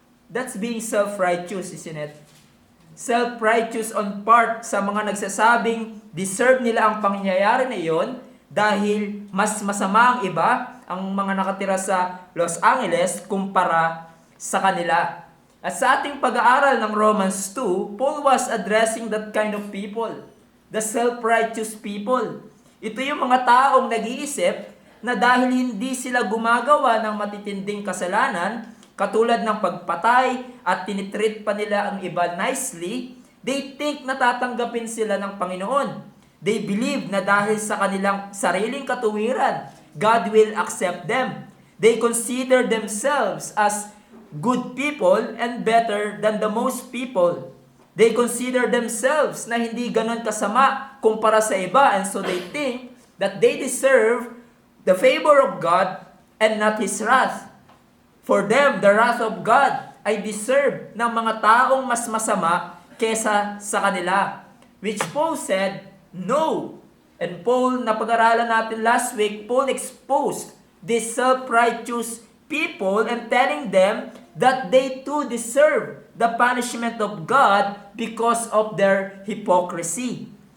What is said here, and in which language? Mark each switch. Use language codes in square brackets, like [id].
[en] That's being self-righteous, isn't it? Self-righteous on part [tl] sa mga nagsasabing deserve nila ang pangyayari na iyon dahil mas masama ang iba, ang mga nakatira sa Los Angeles kumpara sa kanila. At sa ating pag-aaral ng [en] Romans 2, Paul was addressing that kind of people, the self-righteous people. [tl] Ito yung mga taong nag-iisip na dahil hindi sila gumagawa ng matitinding kasalanan, katulad ng pagpatay at tinitreat pa nila ang iba nicely, [en] they think [tl] na tatanggapin sila ng Panginoon. [en] They believe [tl] na dahil sa kanilang sariling katuwiran, [en] God will accept them. They consider themselves as good people and better than the most people. They consider themselves [tl] na hindi ganon kasama kumpara sa iba, [en] and so they think that they deserve the favor of God and not His wrath. For them, the wrath of God [tl] ay deserve ng mga taong mas masama kesa sa kanila. [en] Which Paul said, no. And Paul, [tl] napag-aralan natin [en] last week, Paul exposed these self-righteous people and telling them that they too deserve the punishment of God because of their hypocrisy.